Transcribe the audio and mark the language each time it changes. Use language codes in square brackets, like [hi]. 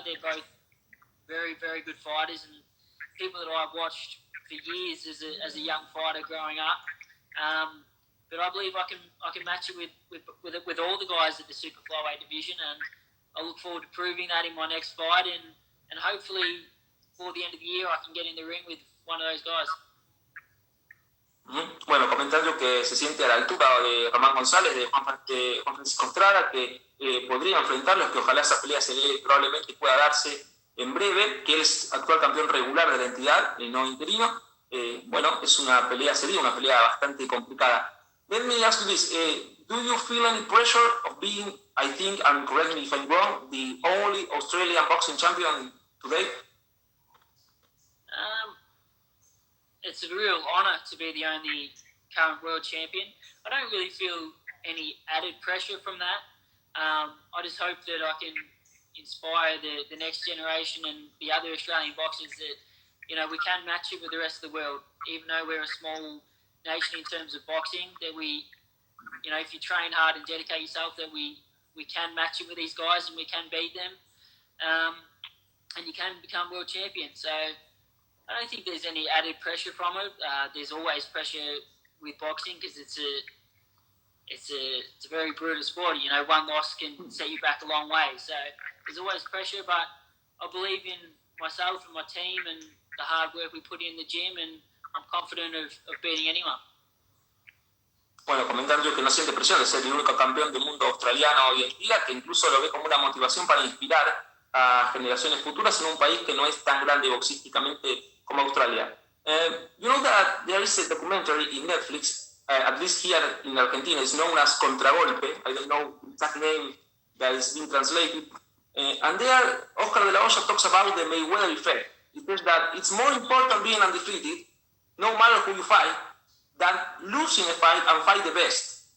[en] They're both very, very good fighters and people that I've watched for years as a young fighter growing up. But I believe I can match it with all the guys at the super flyweight division, and I look forward to proving that in my next fight, and hopefully before the end of the year I can get in the ring with one of those guys. [es] Bueno, comentando que se siente a la altura de Román González, de Juan Francisco Estrada, que podría enfrentarlos, que ojalá esa pelea se dé, probablemente pueda darse en breve, que él es actual campeón regular de la entidad, no interino. Bueno, es una pelea, sería una pelea bastante complicada. [en] Let me ask you this, do you feel any pressure of being, I think, and correct me if I'm wrong, the only Australian boxing champion today? It's a real honour to be the only current world champion. I don't really feel any added pressure from that. I just hope that I can inspire the next generation and the other Australian boxers that, you know, we can match it with the rest of the world, even though we're a small nation in terms of boxing, that we, you know, if you train hard and dedicate yourself, that we can match it with these guys and we can beat them, and you can become world champion. So I don't think there's any added pressure from it. There's always pressure with boxing because it's a very brutal sport. You know, one loss can set you back a long way. So there's always pressure, but I believe in myself and my team and the hard work we put in the gym, and I'm confident of beating anyone. [es] Bueno, comentando que no siente presión de ser el único campeón del mundo australiano hoy en día, que incluso lo ve como una motivación para inspirar a generaciones futuras en un país que no es tan grande boxísticamente como Australia. [en] You know that there is a documentary in Netflix, at least here in Argentina, it's known as Contragolpe. I don't know the exact name that is being translated. And there, Oscar de la Hoya talks about the Mayweather effect. He says that it's more important being undefeated, no matter who you fight, than losing a fight and fight the best.